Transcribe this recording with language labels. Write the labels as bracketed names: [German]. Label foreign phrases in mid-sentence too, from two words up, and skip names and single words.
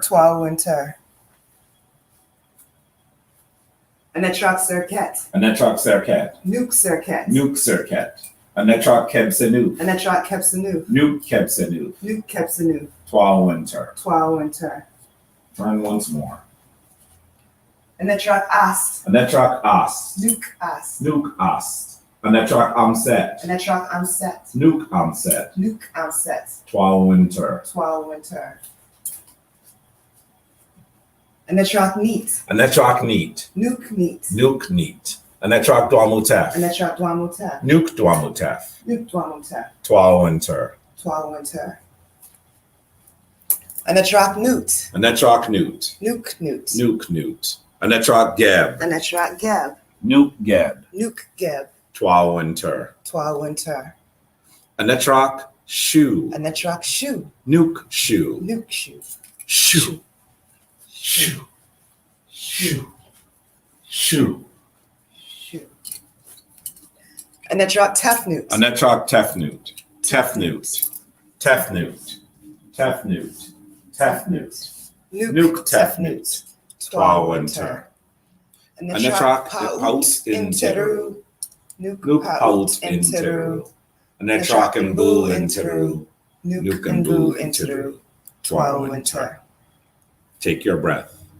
[Ancient Egyptian] Twa Winter. Anetrak Serket. Anetrak Serket. Nuke Serket. Nuke Serket. Anetrak Kebsenu. Anetrak Kebsenu. Nuke Kebsenu. Nuke Kebsenu. Twa Winter. Twa Winter. [English] Turn once more. [Ancient Egyptian] Anetrak Ast. Anetrak Ast. Nuke Ast. Nuke Ast. Anetrak Amset. Anetrak Amset. Nuke Amset. Nuke Amset. Twa Winter. Twa Winter. Anetrak Neat. Anetrak Neat. Nuke Neat. Nuke Neat. Anetrak Dwamutef. Anetrak Dwamutef. Nuke Dwamutef. Nuke Dwamutef. Twa Winter. Twa Winter. Anetrak Newt. Anetrak Newt. Nuke Newt. Nuke Newt. Anetrak Geb. Anetrak Geb. Nuke Geb. Nuke Geb. Twa Winter. Twa Winter. Anetrak Shu. Anetrak Shu. Nuke Shu. Nuke Shu. Shu. Shu. Shu. Shu. Shu. Anetrak Tefnut. Anetrak Tefnut. Tefnut. Tefnut. Tefnut. Tefnut. Nuke Tefnut. Twa Winter. Anetrak Paut Interu. Nuke Paut Interu. Anetrak Mbu Interu. Nuke Mbu Interu. Twa Winter. [English] Take your breath.